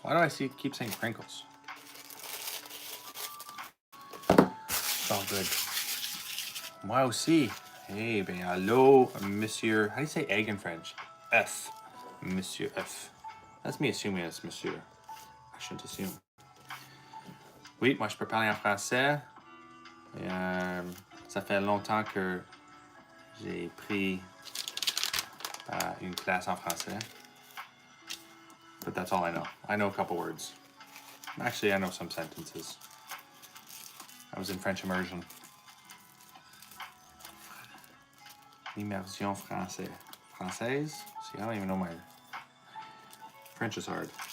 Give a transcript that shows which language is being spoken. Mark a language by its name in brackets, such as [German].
[English] Why do I keep saying crinkles? It's all good. [French] Moi aussi. [English] Hey, ben hello, Monsieur. How do you say egg in French? F. Monsieur F. That's me assuming it's Monsieur. I shouldn't assume. [French] Oui, moi je peux parler en français. Et, ça fait longtemps que j'ai pris une classe en français. [English] But that's all I know. I know a couple words. Actually, I know some sentences. I was in French immersion. [French] Immersion français. Française? [English] See, I don't even know my... French is hard.